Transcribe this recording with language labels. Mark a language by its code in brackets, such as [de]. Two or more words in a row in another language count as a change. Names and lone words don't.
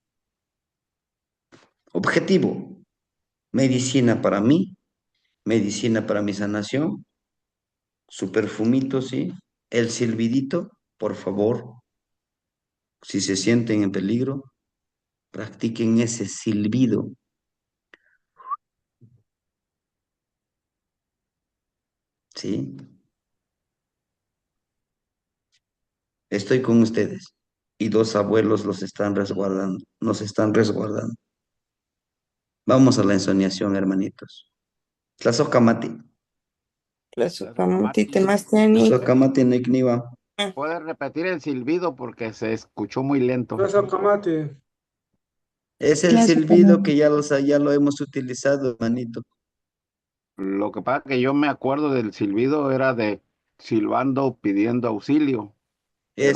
[es] Objetivo, medicina para mí, medicina para mi sanación, su perfumito, sí, el silbidito, por favor, si se sienten en peligro, practiquen ese silbido, ¿sí? Estoy con ustedes y 2 abuelos los están resguardando, nos están resguardando. Vamos a la ensoñación, hermanitos. [nah] Tlazocamati. Tlazocamati Mati, temasteni. Tlazocamati Nicniva. [es] ¿puedes repetir el silbido porque se escuchó muy lento? [nah] Tlazocamati. [es] Es el silbido que ya lo hemos utilizado, hermanito. Lo que pasa que yo me acuerdo del silbido era de silbando pidiendo auxilio, pero